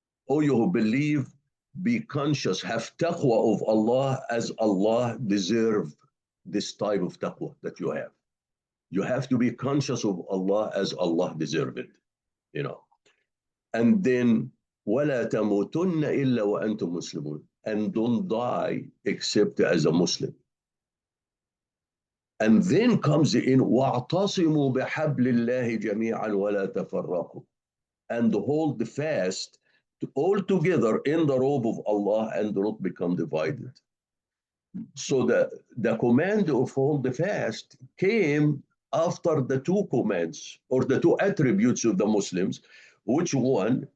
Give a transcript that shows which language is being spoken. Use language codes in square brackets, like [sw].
[en] O you who believe, be conscious, have taqwa of Allah as Allah deserves this type of taqwa that you have. You have to be conscious of Allah as Allah deserves it, And then, [ar] وَلَا تَمُوتُنَّ إِلَّا وَأَنْتُمْ مُسْلِمُونَ. [en] And don't die except as a Muslim. And then comes in [ar] وَاعْتَصِمُوا بِحَبْلِ اللَّهِ جَمِيعًا وَلَا تَفَرَّقُوا. [en] And hold fast all together in the robe of Allah and do not become divided. So the command of hold fast came after the two commands or the two attributes of the Muslims. Which one?